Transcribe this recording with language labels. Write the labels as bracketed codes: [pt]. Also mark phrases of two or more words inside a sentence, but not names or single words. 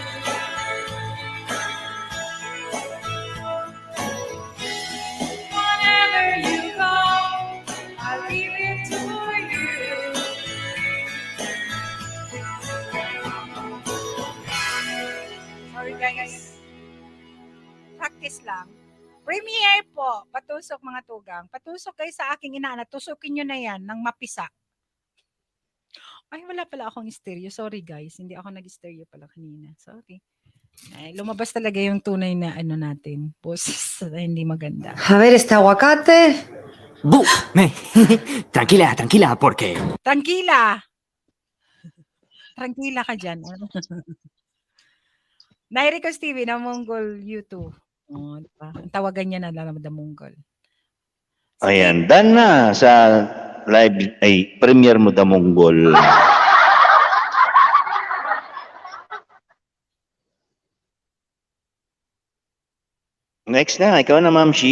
[en] Whenever you go, I'll give it to you. Sorry guys. [tl] Practice lang. Premiere po. Patusok mga tugang. Patusok kayo sa aking inaana. Tusukin nyo na yan ng mapisa. Ay, wala pala akong stereo. Sorry guys. Hindi ako nag-stereo pala kanina. Sorry. Ay, lumabas talaga yung tunay na ano natin. Boses na hindi maganda. [es] A ver, este aguacate. Bu, tranquila, tranquila, porque Tranquila! Tranquila [tl] ka dyan. Nairicos TV na Mongol YouTube. Oh, diba? Ang tawagan niya na lang na Mongol. Ayan, done na sa live, ay, premiere mo da Mongol. Next na, ikaw na, Ma'am Shi.